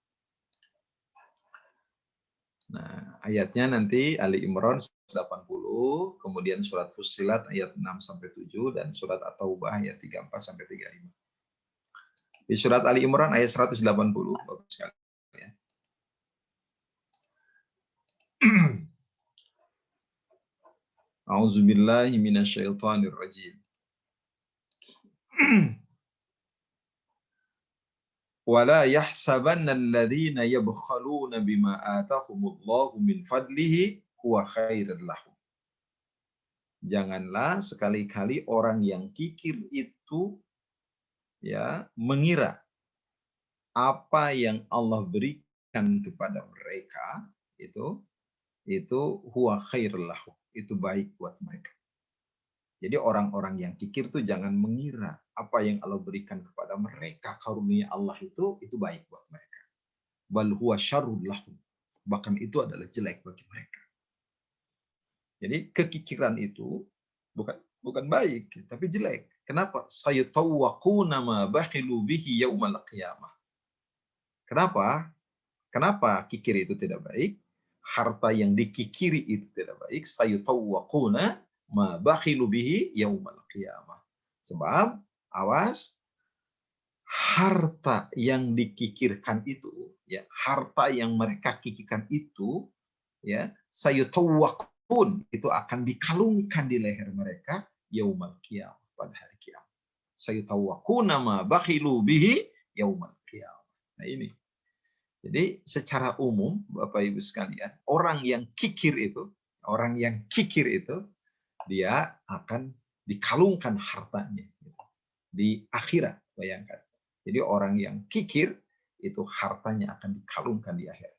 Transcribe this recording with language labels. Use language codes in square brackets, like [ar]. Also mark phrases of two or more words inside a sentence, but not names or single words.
[id] Nah, ayatnya nanti Ali Imran 180, kemudian surat Fussilat ayat 6-7 dan surat At-Taubah ayat 34-35. Di surat Ali Imran ayat 180, Bapak sekalian. [ar] Ya. أعوذ بالله من الشيطان الرجيم. ولا يحسبن الذين يبخلون بما آتاهم الله من فضله هو خيرا لهم. [id] Janganlah sekali-kali orang yang kikir itu ya mengira apa yang Allah berikan kepada mereka itu [ar] هو خير لهم, [id] itu baik buat mereka. Jadi orang-orang yang kikir itu jangan mengira apa yang Allah berikan kepada mereka, karunia Allah itu baik buat mereka. [ar] بل هو شر لهم, [id] bahkan itu adalah jelek bagi mereka. Jadi kekikiran itu bukan baik, tapi jelek. Kenapa? [ar] سيطوقون ما بخلوا به يوم القيامة. [id] Kenapa? Kenapa kikir itu tidak baik? Harta yang dikikiri itu tidak baik. [ar] سيطوقون ما بخلوا به يوم القيامة. [id] Sebab awas, harta yang dikikirkan itu, ya, harta yang mereka kikirkan itu, ya, sayatawwaqun, itu akan dikalungkan di leher mereka [ar] يوم القيامة, [id] pada hari kiamat. [ar] سيطوقون ما بخلوا به يوم القيامة. [id] Nah, ini. Jadi secara umum Bapak Ibu sekalian, orang yang kikir itu dia akan dikalungkan hartanya di akhirat, bayangkan. Jadi orang yang kikir itu hartanya akan dikalungkan di akhirat.